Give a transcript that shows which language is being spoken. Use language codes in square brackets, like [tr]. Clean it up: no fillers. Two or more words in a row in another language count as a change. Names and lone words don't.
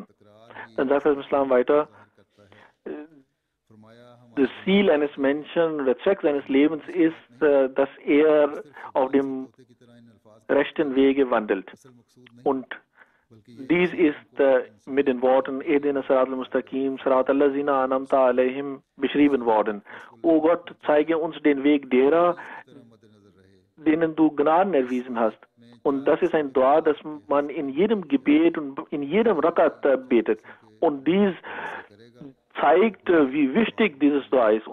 [de] Dann sagt der Islam weiter, das Ziel eines Menschen, der Zweck seines Lebens ist, dass er auf dem rechten Wege wandelt. Und dies ist mit den Worten [ar] اهدنا صراط المستقيم صراط الذين أنعمت عليهم [de] beschrieben worden. O Gott, zeige uns den Weg derer, denen du Gnaden erwiesen hast. Und das ist ein Dua, das man in jedem Gebet und in jedem Rakat betet. Und dies zeigt, wie wichtig dieses Dua ist.